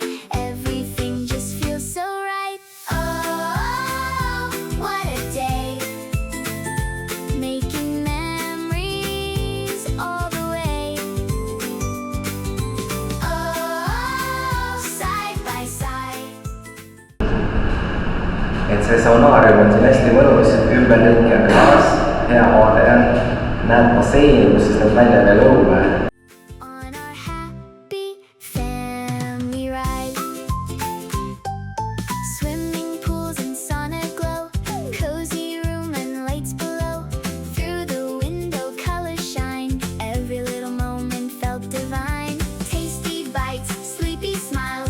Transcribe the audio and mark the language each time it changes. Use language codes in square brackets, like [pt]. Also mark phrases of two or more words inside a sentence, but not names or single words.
[en] Everything just feels so right. Oh, what a day. Making memories all the way. Oh, side by side. [et] Et see saunaarium on siin hästi mõnus, ümberringi on klaas, hea vaade on. Näed basseini, kus siis näeb välja veel õue. [en] On our happy family ride. Swimming pools and sauna glow. Cozy room and lights below. Through the window colors shine. Every little moment felt divine. Tasty bites, sleepy smiles.